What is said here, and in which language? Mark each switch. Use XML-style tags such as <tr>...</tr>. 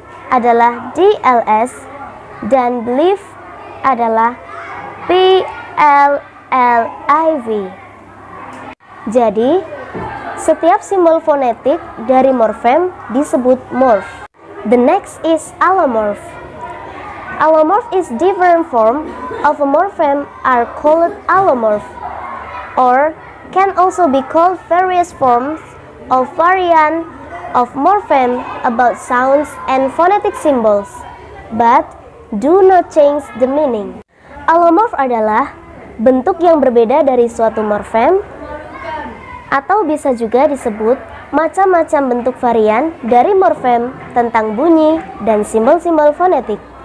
<id>adalah DLS dan believe adalah PLLIV. Jadi, setiap simbol fonetik dari morfem disebut morph.</id> <en>The next is allomorph. Allomorph is different form of a morphem are called allomorph, or can also be called various forms of variant of morphem about sounds and phonetic symbols, but do not change the meaning.</en> <id>Allomorph adalah bentuk yang berbeda dari suatu morfem, atau bisa juga disebut macam-macam bentuk varian dari morfem tentang bunyi dan simbol-simbol fonetik.</id>